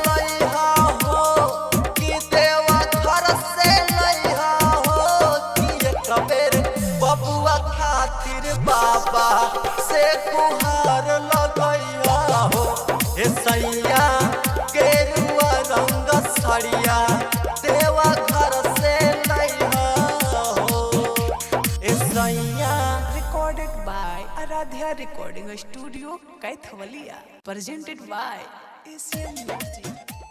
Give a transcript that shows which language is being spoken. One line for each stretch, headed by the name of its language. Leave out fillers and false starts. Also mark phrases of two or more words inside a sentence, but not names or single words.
Bhojpuri: बाबा से कुहार लगैया हो हे सैया गेरुआ रंग सड़िया देवा घर से लैया हो हे सैया।
English: Recorded by Aradhya Recording Studio, Kaithawaliya. Presented by SM Music.